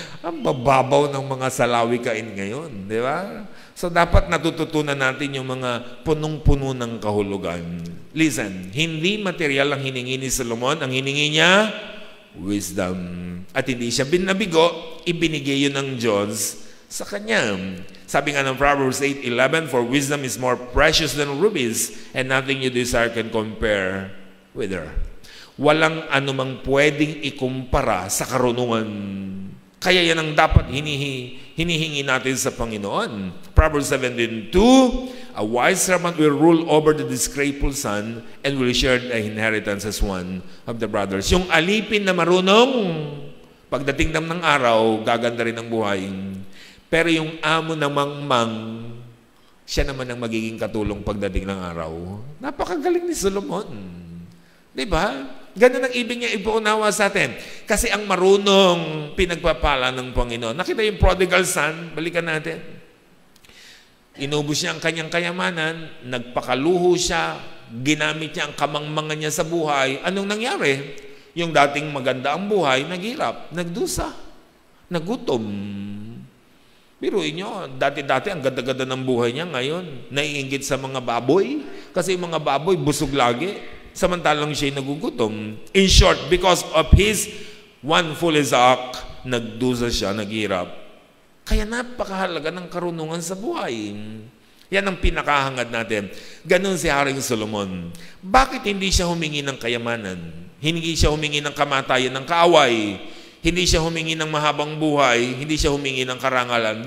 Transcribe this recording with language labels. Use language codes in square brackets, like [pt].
[tl] Ang bababaw ng mga salawikain ngayon. Di ba? So, dapat natututunan natin yung mga punong-puno ng kahulugan. [en] Listen, [tl] hindi material ang hiningi ni Solomon. Ang hiningi niya, wisdom. At hindi siya binabigo, ibinigay yun ng Diyos sa kanya. Sabi nga ng [en] Proverbs 8:11, for wisdom is more precious than rubies, and nothing you desire can compare with her. [tl] Walang anumang pwedeng ikumpara sa karunungan. Kaya yan ang dapat hinihingi natin sa Panginoon. [en] Proverbs 17:2, a wise servant will rule over the disgraceful son and will share the inheritance as one of the brothers. [tl] Yung alipin na marunong, pagdating ng araw, gaganda rin ang buhay. Pero yung amo na mangmang, siya naman ang magiging katulong pagdating ng araw. Napakagaling ni Solomon. Diba? Ganun ang ibig niya ipuunawa sa atin. Kasi ang marunong pinagpapala ng Panginoon. Nakita yung prodigal son, balikan natin. Inubos niya ang kanyang kayamanan, nagpakaluho siya, ginamit niya ang kamangmangan niya sa buhay. Anong nangyari? Yung dating maganda ang buhay, naghirap, nagdusa, nagutom. Biruin nyo, dati-dati ang ganda-ganda ng buhay niya ngayon, naiinggit sa mga baboy, kasi yung mga baboy busog lagi, samantalang siya'y nagugutom. [en] In short, because of his one foolish act, [tl] nagdusa siya, naghirap. Kaya napakahalaga ng karunungan sa buhay. Yan ang pinakahangad natin. Ganon si Haring Solomon. Bakit hindi siya humingi ng kayamanan? Hindi siya humingi ng kamatayan, ng kaaway. Hindi siya humingi ng mahabang buhay, hindi siya humingi ng karangalan.